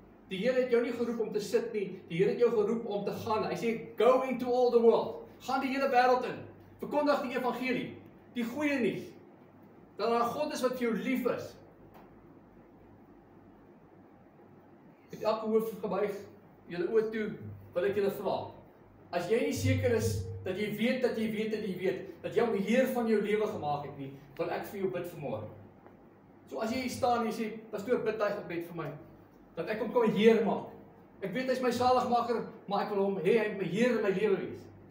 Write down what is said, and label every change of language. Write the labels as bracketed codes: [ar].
[af] Die Here het jou nie geroep om te sit nie, die Here het jou geroep om te gaan. Hy sê, [en] "Go into all the world." [af] Gaan die hele wêreld in. Verkondig die evangelie, die goeie nuus. Dat daar 'n God is wat vir jou lief is. Het elke hoof gebuig, julle oë toe, wil ek julle vra. As jy nie seker is dat jy weet dat jy weet dat jy hom Heer van jou lewe gemaak het nie, wil ek vir jou bid vanmôre. So as jy hier staan en jy sê, pastoor, bid daai gebed vir my, dat ek hom kan Heer maak. Ek weet hy's my saligmaker, maar ek wil hom hê hy moet my Heer in my lewe wees.